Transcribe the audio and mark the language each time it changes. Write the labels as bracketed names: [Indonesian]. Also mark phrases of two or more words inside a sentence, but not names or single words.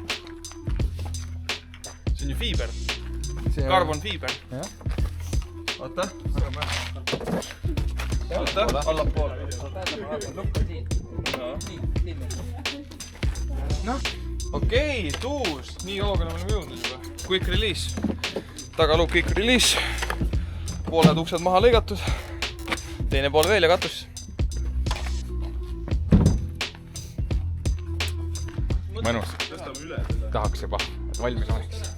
[Estonian] See on ju fiiber. Carbon fiiber. Oota. Oota, allapoole. Noh, okei, tuus. Nii kaugele me oleme jõudnud juba. [English] Quick release. [Estonian] Tagaluuk [English] quick release. [Estonian] Pooled uksed maha lõigatud. Teine pool veel ja katus. Mõnus. Tahaks juba, et valmis oleks.